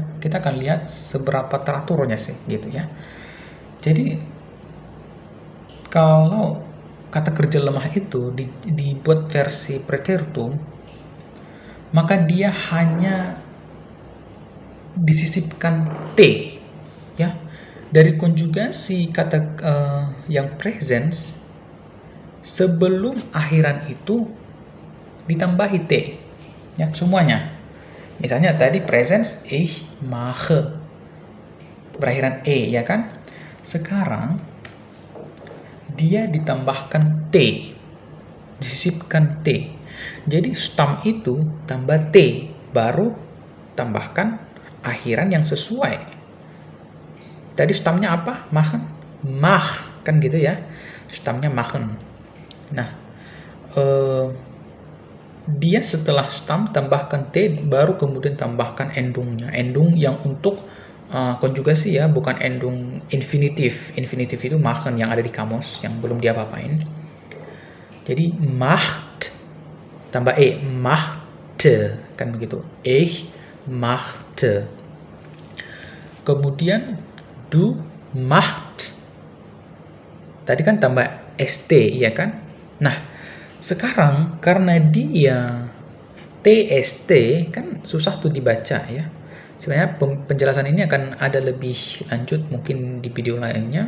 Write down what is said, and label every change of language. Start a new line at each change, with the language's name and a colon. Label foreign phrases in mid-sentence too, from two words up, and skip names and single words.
Indonesian: Kita akan lihat seberapa teraturnya sih gitu ya. Jadi kalau kata kerja lemah itu dibuat versi preteritum, maka dia hanya disisipkan t ya. Dari konjugasi kata yang present, sebelum akhiran itu ditambahi t ya, semuanya. Misalnya tadi present
German: ich mache
Indonesian: berakhiran e ya kan. Sekarang dia ditambahkan t, disisipkan t. Jadi stam itu tambah t, baru tambahkan akhiran yang sesuai. Tadi stamnya apa? Machen. Mach kan gitu ya. Stamnya machen. Nah, dia setelah stam tambahkan T, baru kemudian tambahkan endungnya. Endung yang untuk konjugasi ya, bukan endung infinitif. Infinitif itu machen yang ada di kamus, yang belum diapa-apain. Jadi macht tambah E, machte, kan begitu.
German: Ich machte. Kemudian du macht.
Indonesian: Tadi kan tambah ST, ya kan? Nah, sekarang karena dia TST kan susah tuh dibaca ya. Sebenarnya penjelasan ini akan ada lebih lanjut mungkin di video lainnya.